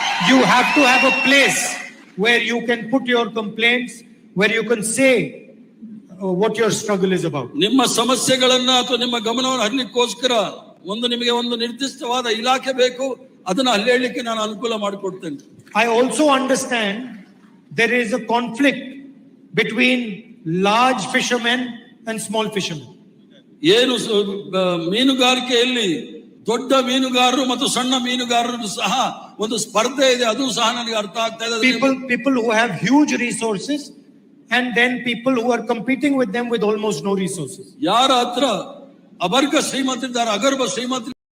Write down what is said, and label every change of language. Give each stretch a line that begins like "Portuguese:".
English: You have to have a place where you can put your complaints, where you can say what your struggle is about.
Kannada: ನಿಮ್ಮ ಸಮಸ್ಯೆಗಳನ್ನ ಅಥವಾ ನಿಮ್ಮ ಗಮನವನ್ನು ಹರಿಲಿಕ್ಕೋಸ್ಕರ ನಿಮಗೆ ಒಂದು ನಿರ್ದಿಷ್ಟವಾದ ಇಲಾಖೆ ಬೇಕು, ಅದನ್ನ ಅಲ್ಲಿ ಹೇಳಲಿಕ್ಕೆ ನಾನು ಅನುಕೂಲ ಮಾಡಿಕೊಡ್ತೇನೆ.
English: I also understand there is a conflict between large fishermen and small fishermen.
Kannada: ಏನು ಮೀನುಗಾರಿಕೆಯಲ್ಲಿ ದೊಡ್ಡ ಮೀನುಗಾರರು ಮತ್ತು ಸಣ್ಣ ಮೀನುಗಾರರು ಸಹ ಒಂದು ಸ್ಪರ್ಧೆ ಇದೆ, ಅದು ಸಹ ನನಗೆ ಅರ್ಥ ಆಗ್ತಾ ಇದೆ.
English: People who have huge resources and then people who are competing with them with almost no resources.
Kannada: ಯಾರ ಹತ್ರ ಅಬರ್ಗ ಶ್ರೀಮಂತರಿದ್ದಾರೆ, ಅಗರ್ಭ ಶ್ರೀಮಂತ